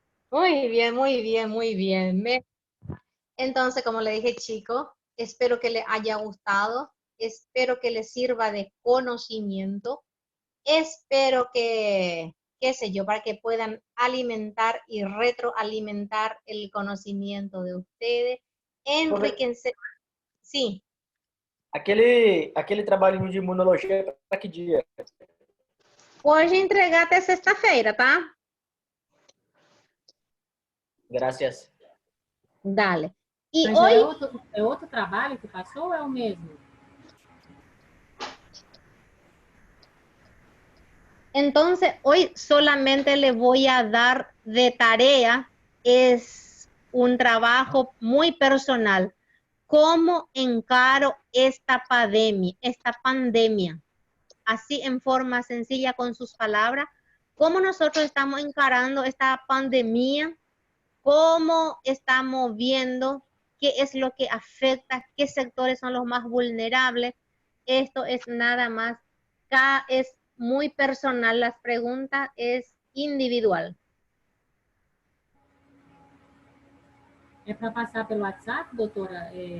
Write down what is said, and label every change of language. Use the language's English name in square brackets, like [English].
[Spanish] Muy bien, muy bien, muy bien. Entonces, como le dije, chicos, espero que les haya gustado, espero que les sirva de conocimiento, espero que, qué sé yo, para que puedan alimentar y retroalimentar el conocimiento de ustedes, enriquecer. Sí, [Portuguese] aquele trabalhinho de imunologia para que dia? pode entregar até sexta-feira, tá? [Spanish] Gracias. Dale. E [Portuguese] Mas hoje, é outro trabalho que passou ou é o mesmo? [Spanish] entonces, hoy solamente le voy a dar de tarea, es un trabajo muy personal. ¿Cómo encaro esta pandemia? Así en forma sencilla con sus palabras. ¿Cómo nosotros estamos encarando esta pandemia? ¿Cómo estamos viendo qué es lo que afecta? ¿Qué sectores son los más vulnerables? Esto es nada más, es muy personal, las preguntas es individual. [Portuguese] É para passar pelo WhatsApp, doutora?